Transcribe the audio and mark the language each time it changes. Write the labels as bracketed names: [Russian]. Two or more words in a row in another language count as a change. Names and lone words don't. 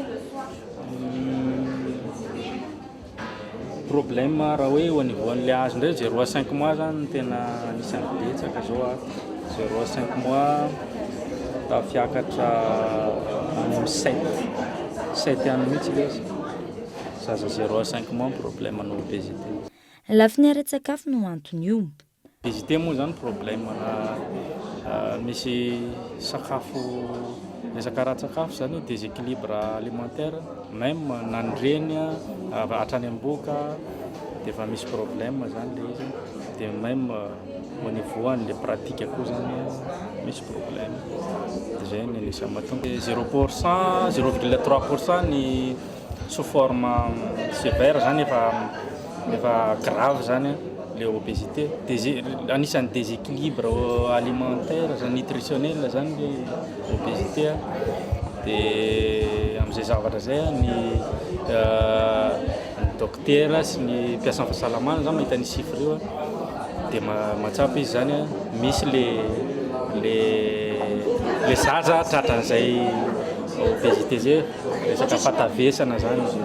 [Malagasy] problème raha hoe [French] au niveau [Malagasy] an'ilay azo ndray [French] 0 à 5 mois [Malagasy] zany tena anisany betsaka zao [French] 0 à 5 mois [Malagasy] tafiakatra amin'ny 7 any mihitsy ilay izy zaza [French] 0 à 5 mois [Malagasy] problème ana obésité. Lafiny ara-tsakafo no antony io. Obésité moa zany problème misy sakafo resaka ara-tsakafo zany [French] déséquilibre alimentaire même [Malagasy] nandreny hatrany am-boka dia efa misy problème zany le izy dia [French] même au niveau [Malagasy] an'le pratique koa zany misy problème dia zay ny anisany mahatonga 0% 0,3% ny [French] sous forme sévère [Malagasy] zany efa grave zany le obésité anisany [French] déséquilibre alimentaire nutritionnel [Malagasy] zany le obésité dia amin'izay zavatra zay ny docteur sy ny mpiasan'ny fahasalamana zany mahita ny chiffre io dia mahatsapa izy zany misy le zaza tratran'izay obésité zay resaka fahatavesana zany izy.